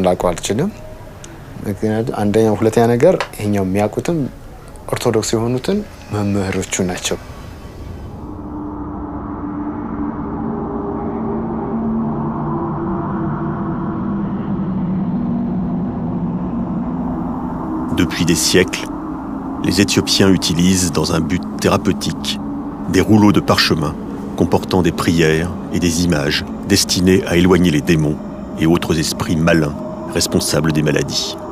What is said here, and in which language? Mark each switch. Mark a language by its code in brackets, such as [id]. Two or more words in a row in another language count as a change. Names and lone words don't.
[am] ላውቀው አልችልም። ምክንያቱም አንደኛው ሁለተኛ ነገር ይሄኛው የሚያውቁትም ኦርቶዶክስ የሆኑትን መምህሮቹ ናቸው። [fr] Depuis des siècles, les Éthiopiens utilisent dans un but thérapeutique des rouleaux de parchemin comportant des prières et des images destinées à éloigner les démons et autres esprits malins responsables des maladies.